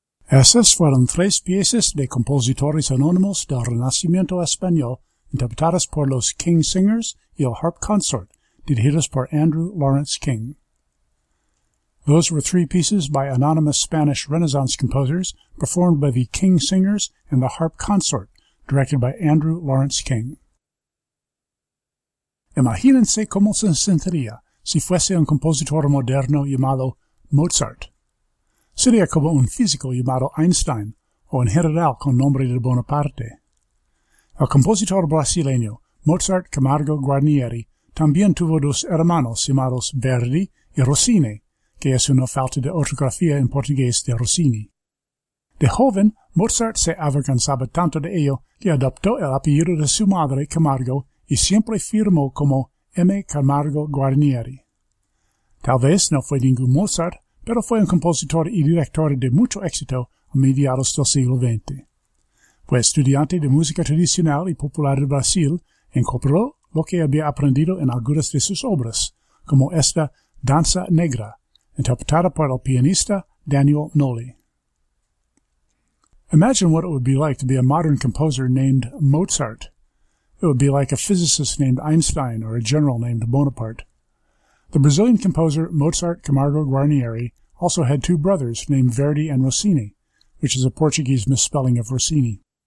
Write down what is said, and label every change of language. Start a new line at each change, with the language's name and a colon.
Spanish: Esas fueron tres piezas de compositores anónimos del Renacimiento Español, interpretadas por los King Singers y el Harp Consort, dirigidas por Andrew Lawrence King.
English: Those were three pieces by anonymous Spanish Renaissance composers, performed by the King Singers and the Harp Consort, directed by Andrew Lawrence King.
Spanish: Imagínense cómo se sentiría si fuese un compositor moderno llamado Mozart. Sería como un físico llamado Einstein, o un general con nombre de Bonaparte. El compositor brasileño, Mozart Camargo Guarnieri, también tuvo dos hermanos llamados Verdi y Rossini, que es una falta de ortografía en portugués de Rossini. De joven, Mozart se avergonzaba tanto de ello que adoptó el apellido de su madre, Camargo, y siempre firmó como M. Camargo Guarnieri. Tal vez no fue ningún Mozart, pero fue un compositor y director de mucho éxito a mediados del siglo XX. Fue estudiante de música tradicional y popular de Brasil, incorporó lo que había aprendido en algunas de sus obras, como esta Danza Negra, interpretada por el pianista Daniel Noli.
English: Imagine what it would be like to be a modern composer named Mozart. It would be like a physicist named Einstein or a general named Bonaparte. The Brazilian composer Mozart Camargo Guarnieri also had two brothers named Verdi and Rossini, which is a Portuguese misspelling of Rossini.